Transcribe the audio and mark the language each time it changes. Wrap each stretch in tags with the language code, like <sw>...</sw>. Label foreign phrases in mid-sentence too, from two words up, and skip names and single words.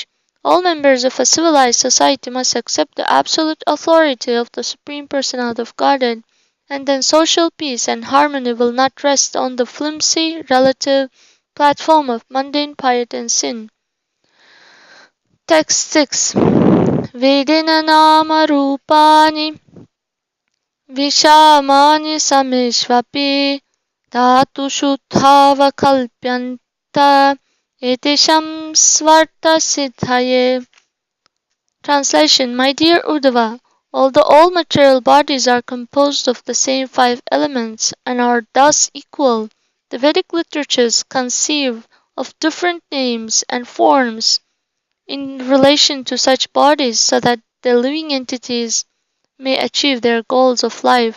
<en>All members of a civilized society must accept the absolute authority of the Supreme Personality of Godhead, and then social peace and harmony will not rest on the flimsy, relative platform of mundane piety and sin. Text 6.</en> <sa>वेदना नाम रूपाणि विषमाणि समेष्वपि धातु शुद्धव कल्प्यन्त एतेषां स्वार्थ सिद्धये.</sa> <en>Translation: My dear Uddhava, although all material bodies are composed of the same five elements and are thus equal, the Vedic literatures conceive of different names and forms in relation to such bodies so that the living entities may achieve their goals of life.</en>